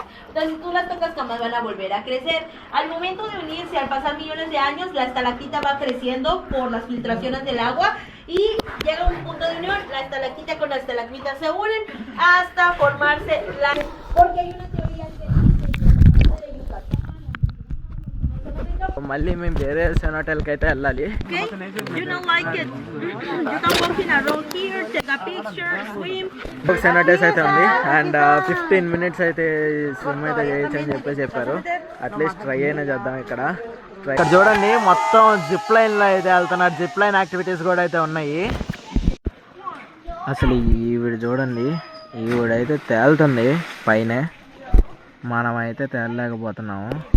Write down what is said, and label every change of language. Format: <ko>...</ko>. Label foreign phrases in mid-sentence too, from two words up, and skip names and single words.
<es>Entonces, si tú las tocas, jamás van a volver a crecer. Al momento de unirse, al pasar millones de años, la estalactita va creciendo por las filtraciones del agua y llega un punto de unión. La estalactita con la estalagmita se unen hasta formarse la. Porque hay una teoría que</es> <te>మళ్ళీ మేము వేరే సెనోటైల్కి అయితే వెళ్ళాలి.</te> <en>you don't like it. You can walk in around here, take a picture, swim.</en> <te>ఒక సెనోటైల్స్ అయితే ఉంది. అండ్ 15 minutes అయితే స్విమ్ అయితే చేయొచ్చు అని చెప్పారు.</te> <en>at least try</en> <te>అయినా చేద్దాం. ఇక్కడ చూడండి, మొత్తం జిప్ లైన్లో అయితే వెళ్తున్నారు.</te> <en>zip line activities</en> <te>కూడా అయితే ఉన్నాయి. అసలు ఈవిడ చూడండి, ఈవిడైతే తేలుతుంది పైన, మనమైతే తేలలేకపోతున్నాము.</te>